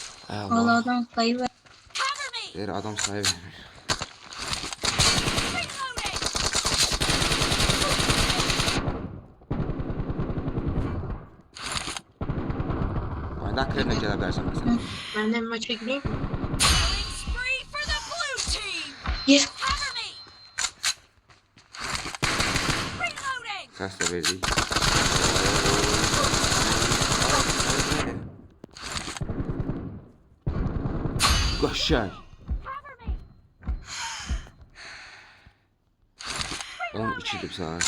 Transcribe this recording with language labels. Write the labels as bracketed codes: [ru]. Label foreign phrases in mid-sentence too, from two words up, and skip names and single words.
[tr] Valla Allah. adam sayı ver. [az] Der adam sayı vermir. Oyunda akredine gələ bilərsən məsələn. [tr] Ben de maça gireyim mi? Yes. [az] Səs də verdik. Qaşay. 12'dir saat.